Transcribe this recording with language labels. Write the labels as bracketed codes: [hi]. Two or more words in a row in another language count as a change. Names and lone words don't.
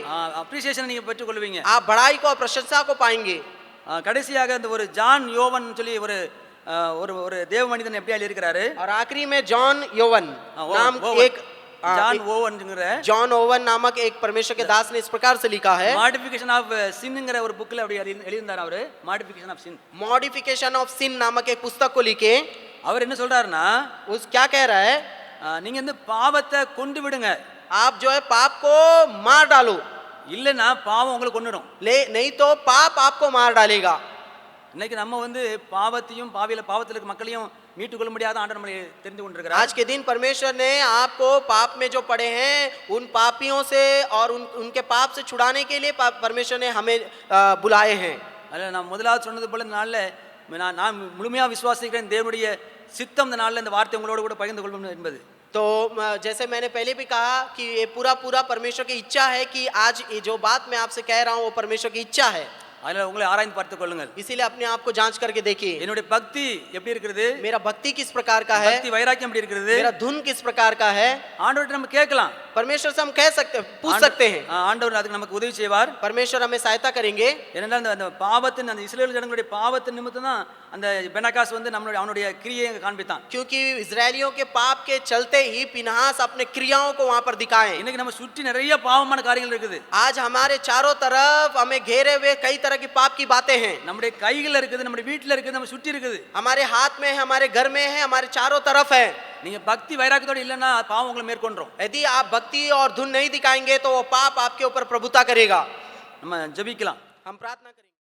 [ta] அப்ரிசியேஷன் நீங்க பெற்றுக்கொள்வீங்க. [hi] आप बड़ाई को और प्रशंसा को पाएंगे। [ta] கடைசியாக இந்த ஒரு ஜான் யோவன் சொல்லி ஒரு தேவ மனிதன் எப்படி எழுதியிருக்கிறாரு. [hi] और आखिरी में जॉन योवन नाम एक [ta] ஜான் ஓவன்ங்கற [hi] जॉन ओवन नामक एक परमेश्वर के दास ने इस प्रकार से लिखा है। [ta] मॉडिफिकेशन ऑफ सिनங்கற ஒரு புக்ல அப்படி எழுதினார் அவரு. [hi] मॉडिफिकेशन ऑफ सिन, मॉडिफिकेशन ऑफ सिन नामक एक पुस्तक को लिखे [ta] அவர் என்ன சொல்றாருன்னா, [hi] उस क्या कह रहा है, [ta] நீங்க இந்த பாவத்தை கொண்டு விடுங்க, [hi] आप जो है पाप को मार डालो, [ta] இல்லனா பாவம் உங்களை கொன்னுடும், [hi] नहीं तो पाप आपको मार डालेगा। [ta] இன்னைக்கு நம்ம வந்து பாவத்தையும் பாவத்தில் இருக்க மக்களையும் மீட்டுக்கொள்ள முடியாத ஆண்டவர் நம்மை தெரிந்து கொண்டிருக்கிறார். [hi] आज के दिन परमेश्वर ने आपको पाप में जो पड़े हैं उन पापियों से और उनके पाप से छुड़ाने के लिए परमेश्वर ने हमें बुलाए हैं। [ta] அதனால நான் முதலாவது சொன்னது போல இந்த நாளில் நான் முழுமையா விசுவாசிக்கிறேன் தேவனுடைய சித்தம் இந்த நாளில் இந்த வார்த்தை உங்களோட கூட பகிர்ந்து கொள்வோம் என்பது. [hi] तो जैसे मैंने पहले भी कहा कि ये पूरा परमेश्वर की इच्छा है कि आज ये जो बात मैं आपसे कह रहा हूँ वो परमेश्वर की इच्छा है। [ta] அதனால உங்களை ஆராய்ந்து பார்த்துக் கொள்ளுங்கள். [hi] इसीलिए अपने आप को जांच करके देखिए, [ta] என்னுடைய பக்தி எப்படி இருக்குது, [hi] मेरा भक्ति किस प्रकार का है, [ta] பக்தி வைராக்கியம் எப்படி இருக்குது, [hi] मेरा धुन किस प्रकार का है। [ta] ஆண்டவர்ட்ட நம்ம கேட்கலாம், [hi] परमेश्वर से हम कह सकते, पूछ सकते हैं, [ta] ஆண்டவர் அதுக்கு நமக்கு உதவி செய்வார். [hi] परमेश्वर हमें सहायता करेंगे। [ta] ஏனென்றால் அந்த பாவத்தின் அந்த இஸ்ரேல் ஜனங்களுடைய பாவத்தின் நிமித்தம் தான் அந்த பெனகாஸ் வந்து அவனுடைய கிரியையை காண்பித்தான். [hi] क्योंकि इजरायलियों के पाप के चलते ही पिनहास अपने क्रियाओं को वहां पर दिखाए। [ta] இன்னைக்கு நம்ம சுற்றி நிறைய பாவமான காரியங்கள் இருக்குது. [hi] आज हमारे चारों तरफ हमें घेरे हुए कई तरह की पाप की बातें हैं। [ta] நம்முடைய கையில இருக்குது, நம்முடைய வீட்ல இருக்குது, நம்ம சுற்றி இருக்குது, [hi] हमारे हाथ में है, हमारे घर में है, हमारे चारों तरफ है। [ta] நீங்க பக்தி வைராக்கியத்தோட இல்லன்னா பாவம் உங்களை மேற்கொண்டுரும். [hi] यदि आप भक्ति और धुन नहीं दिखाएंगे तो वो पाप आपके ऊपर प्रभुता करेगा। [ta] நம்ம ஜெபிக்கலாம். [hi] हम प्रार्थना करें।